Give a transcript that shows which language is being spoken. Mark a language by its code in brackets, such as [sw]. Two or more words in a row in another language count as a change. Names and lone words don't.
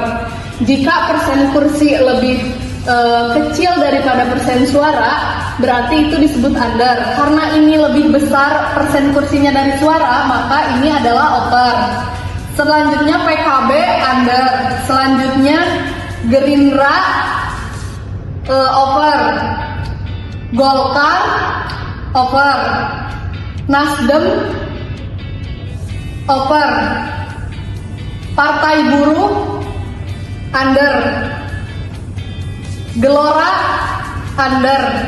[id] Jika persen kursi lebih kecil daripada persen suara berarti itu disebut under. Karena ini lebih besar persen kursinya dari suara maka ini adalah over. Selanjutnya PKB under. Selanjutnya Gerindra over. Golkar over. Nasdem over. Partai Buruh under. Gelora under.